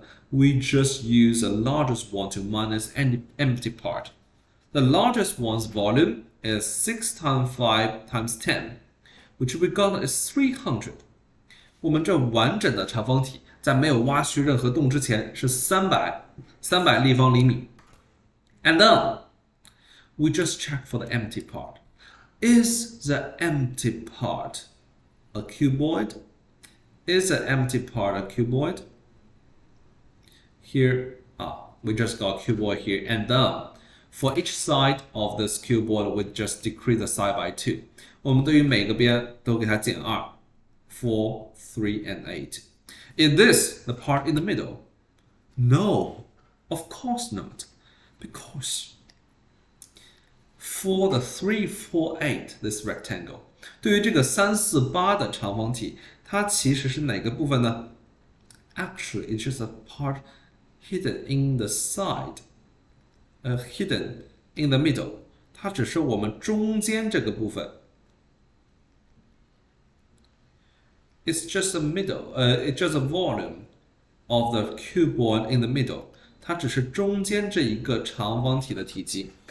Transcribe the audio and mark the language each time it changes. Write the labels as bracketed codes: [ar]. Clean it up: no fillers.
[en] We just use the largest one to minus any empty part. The largest one's volume is 6 times 5 times 10, which we got is 300. [zh] 我们这完整的长方体在没有挖去任何洞之前是300立方厘米。 [en] And then we just check for the empty part. Is the empty part a cuboid? Is the empty part a cuboid? Here, we just got cuboid here. And then for each side of this cuboid, we just decrease the side by 2. [zh] 我们对于每个边都给它减2。 [en] 4, 3, and 8. Is this the part in the middle? No, of course not. Because for the 3, 4, 8, this rectangle, [zh] 对于这个3、4、8的长方体，它其实是哪个部分呢？ [en] Actually, it's just a part hidden in the side, hidden in the middle. [zh] 它只是我们中间这个部分。 [en] It's just a middle, it's just a volume of the cuboid in the middle. [zh] 它只是中间这一个长方体的体积。